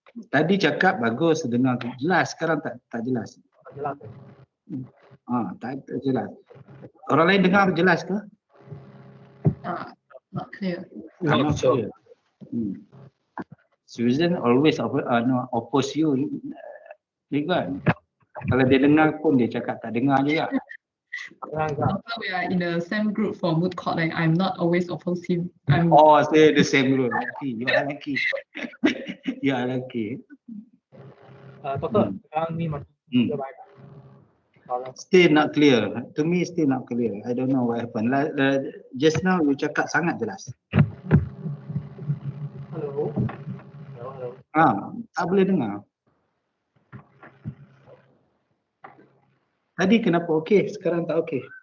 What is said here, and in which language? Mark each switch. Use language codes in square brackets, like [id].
[ms] Tadi cakap bagus, dengar jelas. Sekarang tak jelas. Tak jelas. Tak jelas. Orang lain dengar jelas ke? [en] Not clear. Not clear. Susan always oppose you. Leguan. [ms] Kalau dia dengar pun dia cakap tak dengar juga. [en] We are in the same group for moot court. Like I'm not always oppose him. Say the same group. You are lucky. You are lucky. [ms] Doctor, sekarang ni masih baik. [en] Still not clear. To me, still not clear. I don't know what happened. Just now you [ms] cakap sangat jelas. [en] Hello. [ms] Tak boleh dengar. Tadi kenapa okey, sekarang tak okey.